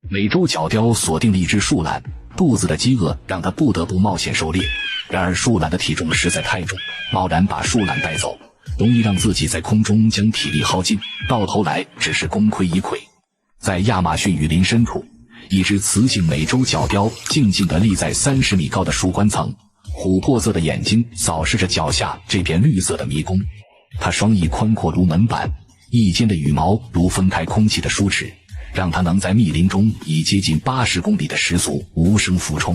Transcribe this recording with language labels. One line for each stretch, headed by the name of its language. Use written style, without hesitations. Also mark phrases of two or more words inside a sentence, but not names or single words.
Chinese: 美洲角雕鎖定了一只樹懒，肚子的飢餓讓他不得不冒險狩獵。然而樹懒的體重實在太重，貿然把樹懒帶走，容易讓自己在空中将體力耗盡，到頭来只是功虧一簣。在亞馬遜雨林深處，一只雌性美洲角雕靜靜地立在30米高的树冠层，琥珀色的眼睛扫视着脚下這片綠色的迷宮。它双翼寬闊如門板，翼尖的羽毛如分開空气的梳齿，讓它能在密林中以接近80公里的时速無聲俯冲。